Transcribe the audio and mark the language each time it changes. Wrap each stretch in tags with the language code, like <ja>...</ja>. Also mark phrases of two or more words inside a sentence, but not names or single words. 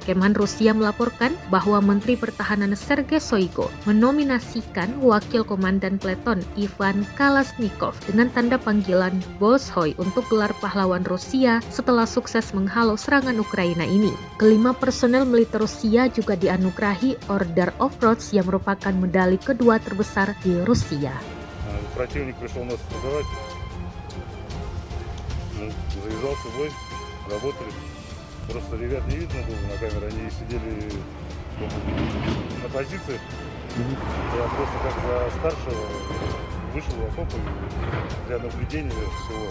<id>Kemhan Rusia melaporkan bahwa Menteri Pertahanan Sergei Shoigu menominasikan Wakil Komandan Peleton Ivan Kalashnikov dengan tanda panggilan Bolshoi untuk gelar pahlawan Rusia setelah sukses menghalau serangan Ukraina ini. Kelima personel militer Rusia juga dianugerahi Order of Rhodes yang merupakan medali kedua terbesar di Rusia.</id> <ru>Противник пришел нас атаковать, завязался бой, работали. Просто ребят не видно было на камере, они сидели на позициях. Я просто как за старшего вышел в окоп для наблюдения всего.</ru>